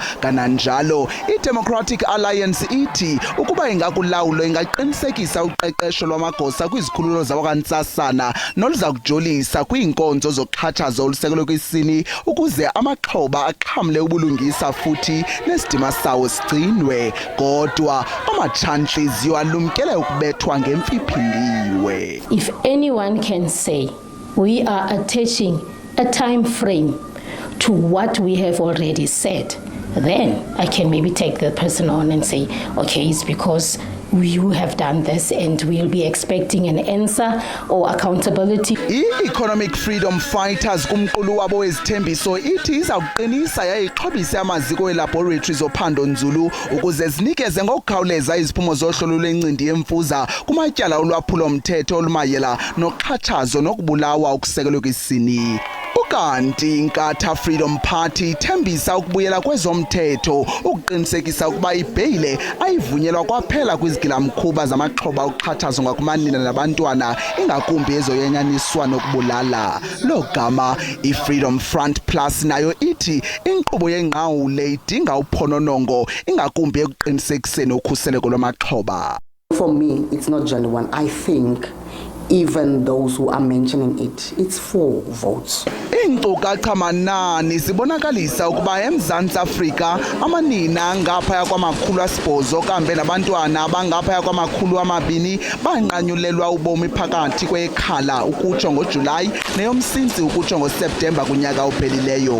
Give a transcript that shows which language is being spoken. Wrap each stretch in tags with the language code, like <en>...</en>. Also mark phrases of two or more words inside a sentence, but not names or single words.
<xh>Kananjalo i-Democratic Alliance ithi ukuba ingakulawulo ingaqinisekisa uqeqesho lwamagosa kwizikhululo zakwantsasana noluza kujolisa kwiinkonzo zokuxhatshazwa olusekelwe kwisini ukuze amaxhoba axhamle ubulungisa futhi nesidima sawo sigcinwe. Kodwa amachantliziyo alumkele ukubethwa ngemfiphindiwe.</xh> <en>If anyone can say we are attaching a time frame to what we have already said, then I can maybe take the person on and say, okay, it's because you have done this and we'll be expecting an answer or accountability.</en> <xh>I-Economic Freedom Fighters kumqulu wabo wezithembiso ithi izawuqinisa yayixhobise amaziko elaboratories ophando nzulu ukuze zinikeze ngokukhawuleza iziphumo zohlolo lwencindi yemfuza kumatyala olwaphulo mthetho olumayela noxhatshazo nokubulawa okusekelwe kwisini. Ukanti iNkatha Freedom Party ithembisa ukubuyela kwezomthetho ukuqinisekisa ukuba ibheyile ayivunyelwa kwaphela kwizigilamkhuba zamaxhoba okuxhatshazwa ngakumanina nabantwana ingakumbi ezoyenyaniswa nokubulala. Lo gama iFreedom Front Plus nayo ithi inkqubo yengqawule idinga uphononongo ingakumbi ekuqinisekiseni ukhuseleko lwamaxhoba.</xh> <en>For me, it's not just one. I think even those who are mentioning it, it's 4 votes.</en> <xh>Inkcukacha manani zibonakalisa ukuba eMzantsi Afrika amanina ngaphaya kwama800 kambe nabantwana abangaphaya kwama200 banqanyulelwa ubomi phakathi kwekhala ukutsho ngoJulayi neyomsintsi ukutsho ngoSeptemba kunyaka ophelileyo.</xh>